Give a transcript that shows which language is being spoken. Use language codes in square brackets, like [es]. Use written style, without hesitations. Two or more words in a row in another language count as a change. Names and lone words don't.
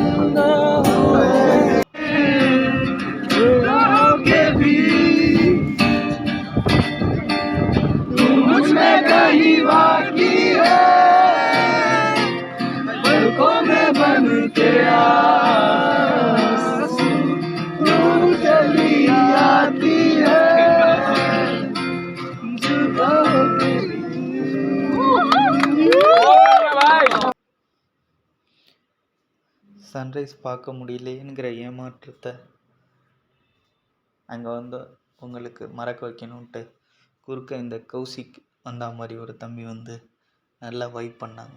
[hi] के भी तू मुझ में कहीं बाकी है, पलकों में बन के आंसू तू चली आती है, जुदा होके [ta] சன்ரைஸ் பார்க்க முடியலையேங்கிற ஏமாற்றத்தை அங்கே வந்து உங்களுக்கு மறக்க வைக்கணுன்ட்டு குறுக்க இந்த கௌசிக் வந்தா மாதிரி ஒரு தம்பி வந்து நல்லா வைப் பண்ணாங்க.